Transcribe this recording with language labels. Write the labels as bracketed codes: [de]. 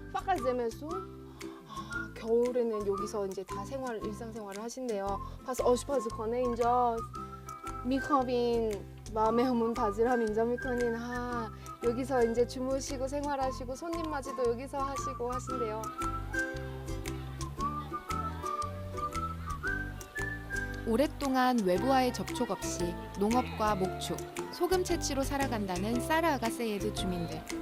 [fa] فقط زمستون؟ [ko] 겨울에는 여기서 이제 다 일상생활을 하신대요. [fa] پس آشپزخانه اینجاست. میخوابین و مهمون پذیرم اینجا میکنین. [ko] 여기서 이제 주무시고 생활하시고 손님 맞이도 여기서 하시고 하신대요. 오랫동안 외부와의 접촉 없이 농업과 목축, 소금 채취로 살아간다는 사르 아가세예드 주민들.